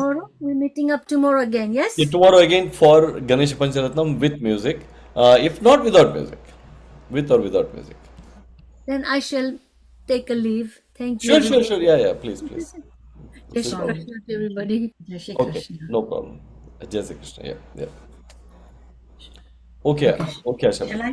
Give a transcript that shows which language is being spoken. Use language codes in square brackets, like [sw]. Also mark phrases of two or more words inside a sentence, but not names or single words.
[en] tomorrow we're meeting up tomorrow again, yes? Yeah, tomorrow again for Ganesh Pancharatnam with music. If not without music, with or without music. Then I shall take a leave. Thank you. Sure. Yeah. Please. [hi] Jai Shri [en] Sorry. Krishna to everybody. [hi] Jai Shri [en] Okay, [hi] Krishna. [en] no problem. [hi] Jai Shri Krishna. [en] Yeah. Okay, Asha. Shall I?